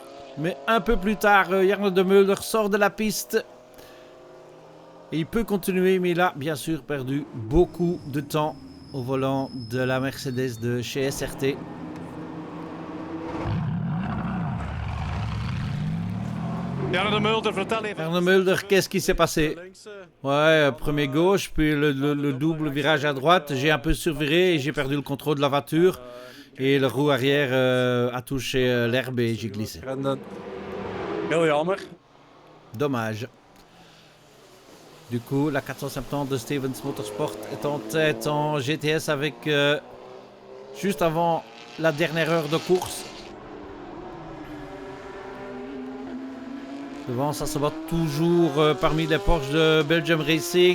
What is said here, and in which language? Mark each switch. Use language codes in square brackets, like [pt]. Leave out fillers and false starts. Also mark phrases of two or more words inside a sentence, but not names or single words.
[fr] Mais un peu plus tard, Jarno de Mulder sort de la piste. Et il peut continuer, mais il a bien sûr perdu beaucoup de temps au volant de la Mercedes de chez SRT. [nl] Jarno de Mulder, vertel even. [fr] Arno Mulder, qu'est-ce qui s'est passé? Ouais, premier gauche, puis le double virage à droite. J'ai un peu surviré et j'ai perdu le contrôle de la voiture. Et le roue arrière a touché l'herbe et j'ai glissé. [nl] Heel jammer. [fr] Dommage. Du coup, la 470 de Stevens Motorsport est en tête en GTS avec juste avant la dernière heure de course. Devant, ça se bat toujours parmi les Porsche de Belgium Racing.